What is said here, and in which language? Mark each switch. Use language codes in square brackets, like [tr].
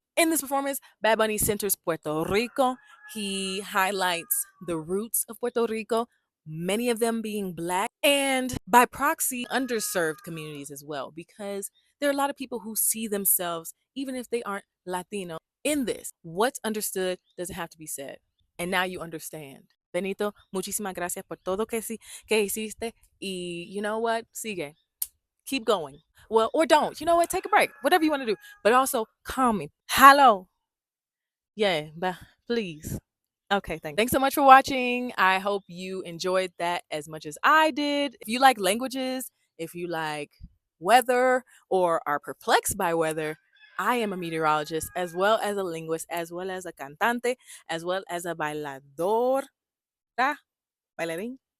[en] In this performance, Bad Bunny centers Puerto Rico. He highlights the roots of Puerto Rico, many of them being Black, and by proxy, underserved communities as well, because there are a lot of people who see themselves, even if they aren't Latino, in this. What's understood doesn't have to be said. And now you understand. [es] Benito, muchísimas gracias por todo que hiciste. [en] Y you know what? [es] Sigue. [en] Keep going. Well, or don't. You know what? Take a break. Whatever you want to do. But also, call me. Hello. Yeah, but please. Okay, thanks so much for watching. I hope you enjoyed that as much as I did. If you like languages, if you like weather, or are perplexed by weather, I am a meteorologist, as well as a linguist, as well as a cantante, as well as a [es] bailadora, bailarina.